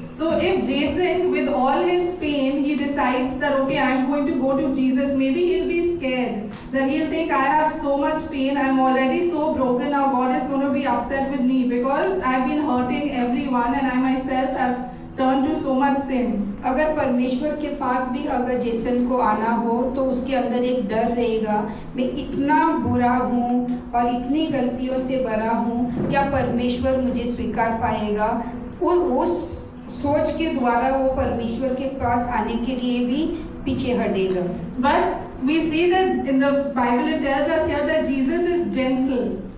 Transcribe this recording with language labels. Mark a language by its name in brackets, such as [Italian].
[English] So if Jason, with all his pain, he decides that, okay, I'm going to go to Jesus, maybe he'll be scared. That he'll think, I have so much pain, I'm already so broken, now God is going to be upset with me because I've been hurting everyone and I myself have turned to so much sin. [Hindi] अगर परमेश्वर के पास भी अगर Jason को आना हो तो उसके अंदर एक डर रहेगा, मैं इतना बुरा हूँ और इतनी गलतियों से भरा हूँ, क्या परमेश्वर मुझे स्वीकार पाएगा? वो सोच के द्वारा वो परमेश्वर के पास आने के लिए भी पीछे हटेगा. [English] But we see that in the Bible it tells us here that Jesus is gentle.